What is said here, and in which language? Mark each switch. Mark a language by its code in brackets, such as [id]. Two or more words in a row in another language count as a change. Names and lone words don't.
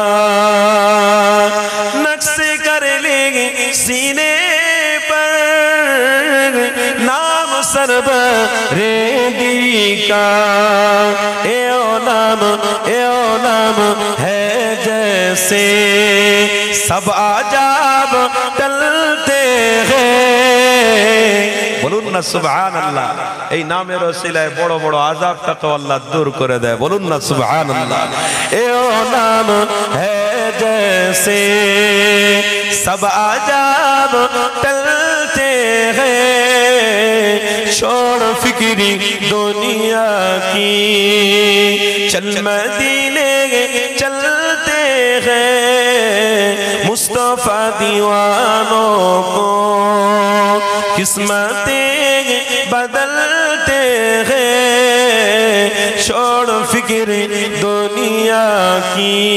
[ur] نقش کر لیں سینے پر نام سربریدی کا اے نام ہے جیسے سب عجاب ٹلتے ہیں [bn] বলুন না সুবহানাল্লাহ এই নামের ওসিলায় বড় বড় আযাবটাকে আল্লাহ দূর করে দেয় বলুন না সুবহানাল্লাহ [ur] یہ نام ہے جیسے سب عذاب ٹلتے ہیں چھوڑ فکرِ دنیا کی چل مدینے چلتے ہیں مصطفیٰ دیوانوں کو قسمتیں بدلتے ہیں چھوڑ فکر دنیا کی